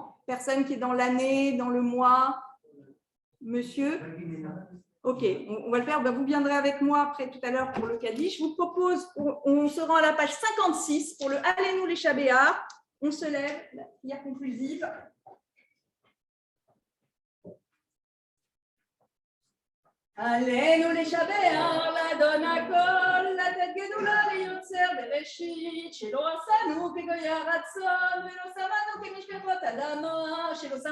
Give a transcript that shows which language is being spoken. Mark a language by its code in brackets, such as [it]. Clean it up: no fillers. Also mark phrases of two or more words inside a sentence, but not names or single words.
[fr] Personne qui est dans l'année, dans le mois? Monsieur? Ok, on va le faire. Vous viendrez avec moi après tout à l'heure pour le Kaddish. Je vous propose, on se rend à la page 56 pour le [he] עלינו לשבח. [fr] On se lève, la prière conclusive. [he] עלינו לשבח, לאדון הכל, לתת גדולה ליוצר בראשית, שלא עשנו כגויי הרצון, ולא שמנו כמשפחות אדמה, שלא שם